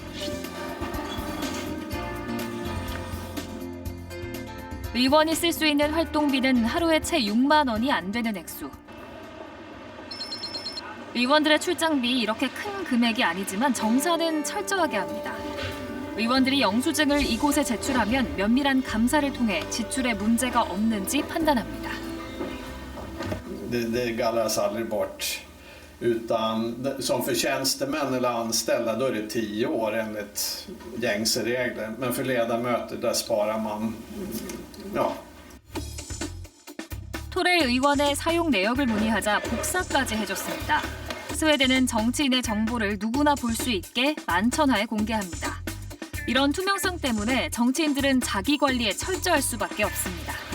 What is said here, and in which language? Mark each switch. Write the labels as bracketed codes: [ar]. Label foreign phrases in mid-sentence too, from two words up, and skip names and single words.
[ko] 의원이 쓸 수 있는 활동비는 하루에 채 6만 원이 안 되는 액수. 의원들의 출장비 이렇게 큰 금액이 아니지만 정산은 철저하게 합니다. 의원들이 영수증을 이곳에 제출하면 면밀한 감사를 통해 지출에 문제가 없는지 판단합니다. [sv] Det gallras aldrig bort. Utan som för tjänstemän eller anställda då är det 10 år enligt gängse regler. Men för ledamöter där sparar man, ja. [ko] 토렐 의원의 사용 내역을 문의하자 복사까지 해줬습니다. 스웨덴은 정치인의 정보를 누구나 볼 수 있게 만천하에 공개합니다. 이런 투명성 때문에 정치인들은 자기 관리에 철저할 수밖에 없습니다.